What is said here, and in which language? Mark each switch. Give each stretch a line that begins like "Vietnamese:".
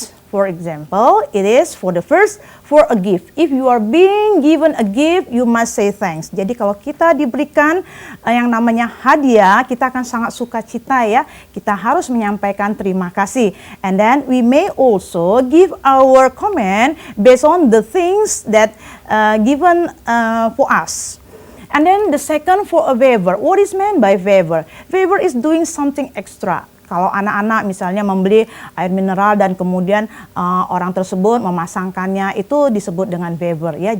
English: For example, it is for a gift. If you are being given a gift, you must say thanks.
Indonesian: Jadi kalau kita diberikan yang namanya hadiah, kita akan sangat sukacita ya. Kita harus menyampaikan terima kasih.
English: And then we may also give our comment based on the things that given for us. And then the second for a favor. What is meant by favor? Favor is doing something extra.
Indonesian: Kalau anak-anak misalnya membeli air mineral dan kemudian orang tersebut memasangkannya, itu disebut dengan favor ya.